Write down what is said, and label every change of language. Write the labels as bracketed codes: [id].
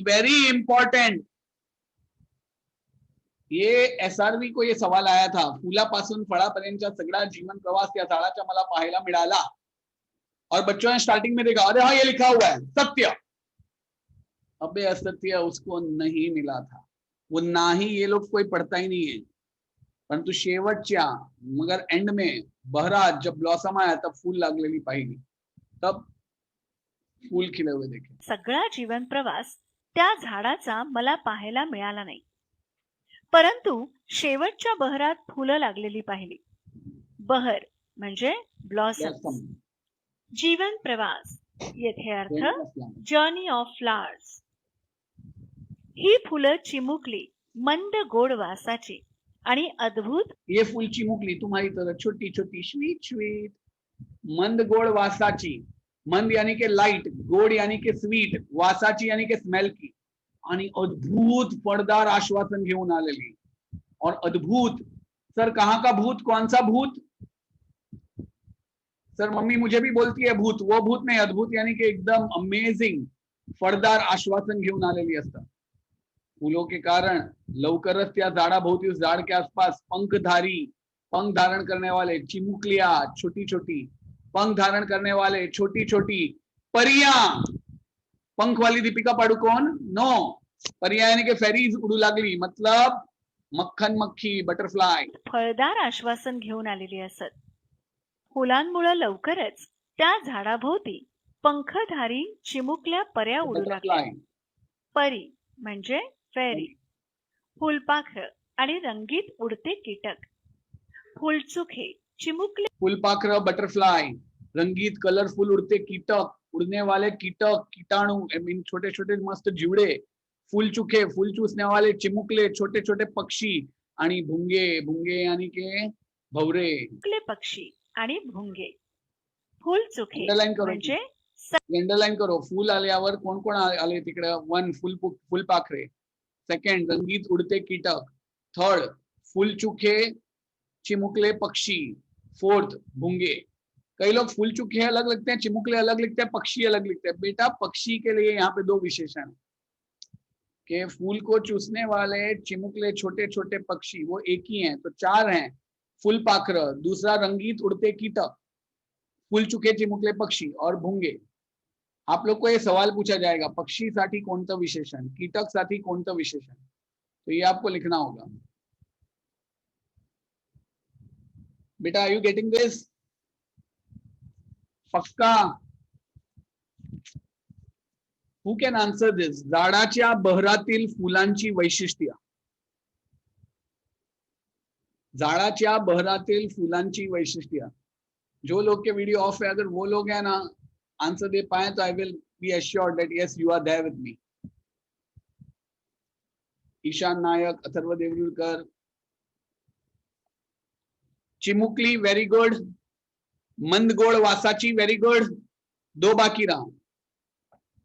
[en] Very important. [hi] ये SRV को ये सवाल आया था. [mr] फुलापासून फळापर्यंतचा सगळा जीवन प्रवास त्या झाडाचा मला पाहायला मिळाला. [hi] और बच्चों ने स्टार्टिंग में देखा, अरे हाँ ये लिखा हुआ है सत्य. अबे असत्य उसको नहीं मिला था. वो नाही ये लोग कोई पढ़ता ही नहीं है. परंतु शेवटच्या मगर एंड में बहरात जब ब्लॉसम आया [mr] तब फूल लागलेली पाहिली, [hi] तब फूल खिले हुए देखे. [mr] सगळा जीवन प्रवास त्या झाडाचा मला पाहायला मिळाला नाही, परंतु शेवटच्या बहरात फुलं लागलेली पाहिली. बहर म्हणजे ब्लॉसम. जीवन प्रवास येथे अर्थ जर्नी ऑफ फ्लावर्स. ही फुलं चिमुकली मंद गोड वासाची आणि अद्भुत. [hi] ये फूल चिमुकली तुम्हारी तरह छोटी छोटी स्वीट स्वीट, [mr] मंद गोड वासाची. [hi] मंद यानी के लाइट, गोड यानी के स्वीट, वासाची यानी के स्मेल की. [mr] आणि अद्भुत पड़दार आश्वासन घेऊन आलेली. [hi] और अद्भुत सर कहाँ का भूत, कौन सा भूत. सर मम्मी मुझे भी बोलती है भूत. वो भूत नहीं, अद्भुत यानी कि एकदम अमेजिंग [mr] फळदार आश्वासन घेऊन आलेली असतात. [hi] फूलों के कारण [mr] लवकरच त्या झाडाभोवती, [hi] उस झाड़ के आसपास पंखधारी, पंख धारण करने वाले चिमुकलिया, छोटी छोटी पंख धारण करने वाले छोटी छोटी परियां. पंख वाली दीपिका पाडुकोन नो, परियां यानी कि फेरीज [mr] उडू लागली, [hi] मतलब मक्खन मक्खी, बटरफ्लाय. [mr] फळदार आश्वासन घेऊन आलेली असत. फुलांमुळे लवकरच त्या झाडाभोवती पंखधारी चिमुकल्या पर्या उडू लागल्या. परी म्हणजे फेरी. फुलपाखर आणि रंगीत उडते कीटक. फुलचुखे, चिमुकले. [hi] फुलपाखर, बटरफ्लाय, रंगीत कलरफुल उड़ते कीटक, उड़ने वाले कीटक, कीटाणु, आई मीन छोटे छोटे मस्त जीवड़े. फूल चुखे, फूल चूसने वाले चिमुकले, छोटे छोटे पक्षी. आणि भुंगे, भुंगे यानी के भवरे. [mr] पक्षी आणि भुंगे. फूल चुखे म्हणजे [hi] अंडरलाइन करो. [mr] फूल आल्यावर कोण कोण आले तिकडे. 1 फुलपाखरे, सेकंड रंगीत उडते कीटक, थर्ड फूल चुखे चिमुकले पक्षी, फोर्थ भूंगे। [hi] कई लोग फूल चुके अलग लगते हैं, चिमुकले अलग लिखते हैं, पक्षी अलग लिखते हैं। बेटा पक्षी के लिए यहाँ पे दो विशेषण है कि फूल को चूसने वाले चिमुकले छोटे छोटे पक्षी वो एक ही हैं, तो चार हैं। फुलपाखर, दूसरा रंगीत उड़ते कीटक, फूल चुके चिमुकले पक्षी और भुंगे। आप लोग को ये सवाल पूछा जाएगा, [mr] पक्षी साठी कोणतं विशेषण, [hi] कीटक साठी कोणतं विशेषण, तो ये आपको लिखना होगा। [en] बेटा are you getting this? [hi] पक्का? [en] Who can answer this? [mr] झाडाच्या बहरातील फुलांची वैशिष्ट्य, झाडाच्या बहरातील फुलांची वैशिष्ट्य। [hi] जो लोग के वीडियो ऑफ है, अगर वो लोग हैं ना आंसर दे पाए [en] तो I will be assured that yes you are there with me. [hi] Ishan Nayak, Atharva देवरुलकर, चिमुकली very good, मंदगोड वासाची very good, दो बाकी रहा।